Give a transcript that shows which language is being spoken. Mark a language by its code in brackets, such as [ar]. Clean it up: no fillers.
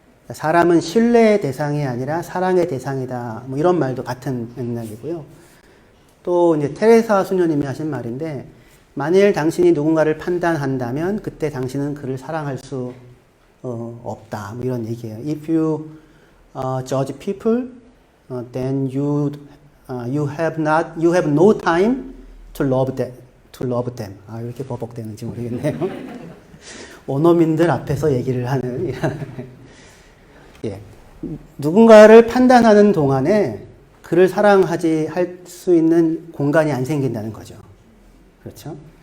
[ko] 사람은 신뢰의 대상이 아니라 사랑의 대상이다. 뭐 이런 말도 같은 맥락이고요. 또 이제 테레사 수녀님이 하신 말인데, 만일 당신이 누군가를 판단한다면 그때 당신은 그를 사랑할 수 없다. 뭐 이런 얘기예요. [en] If you judge people, then you have no time to love them. [ko] 이렇게 버벅대는지 모르겠네요. 원어민들 앞에서 얘기를 하는. 예. 누군가를 판단하는 동안에 그를 사랑하지 할 수 있는 공간이 안 생긴다는 거죠. 그렇죠?